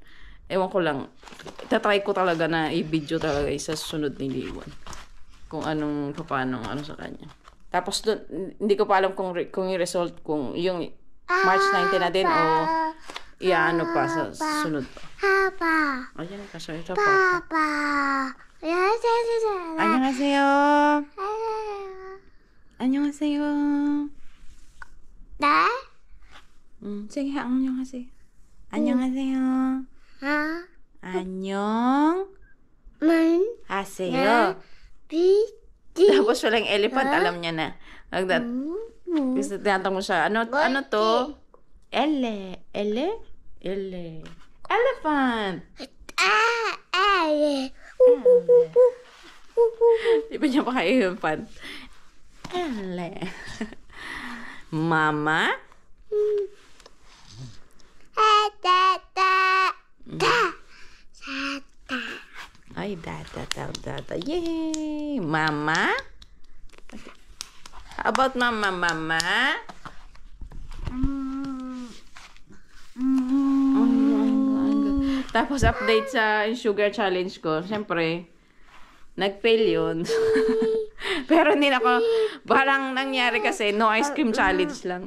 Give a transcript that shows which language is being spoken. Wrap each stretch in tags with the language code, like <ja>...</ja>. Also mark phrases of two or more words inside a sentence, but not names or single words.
<tl>Ewan ko lang, itatry ko talaga na i-video talaga sa sunod ni Liwan. Kung paano sa kanya. Tapos doon, hindi ko pa alam kung yung result, kung yung March 19 na din o pa sa sunod pa. Papa. Ayan, kasi ito Papa.</tl> <ko>안녕하세요. 안녕하세요. 네? sige, 안녕하세요. 안녕하세요. 안녕하세요.</ko> <tl>Tapos walang elephant, alam niya na. Kasi tinatang mo siya, ano to? Elephant. Di ba niya maka-elephant? Mama? Ay, data.</tl> <en>Yay! Mama? How about mama?</en> <tl>Tapos update sa</tl> <en>sugar challenge</en> <tl>ko. Siyempre, nag-fail yun. Pero hindi ako, parang nangyari kasi,</tl> <en>no ice cream challenge</en> <tl>lang.</tl>